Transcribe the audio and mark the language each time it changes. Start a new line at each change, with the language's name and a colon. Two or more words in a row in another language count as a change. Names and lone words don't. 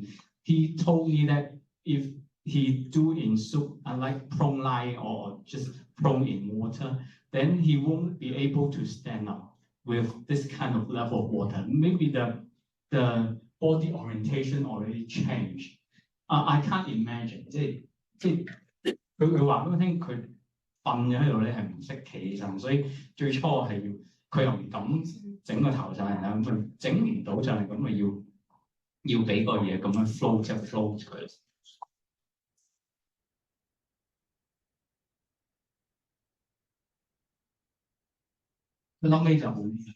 English: He told me that if he do in soup, like prone line or just prone in water, then he won't be able to stand up with this kind of level of water. Maybe the body orientation already changed. I can't imagine.
Cantonese: 佢話俾我聽，佢瞓咗喺度咧係唔識企起身，所以最初係要佢又唔敢整個頭上嚟啦，咁佢整唔到上嚟，咁咪要俾個嘢咁樣 float 就 float 佢。佢後尾就好。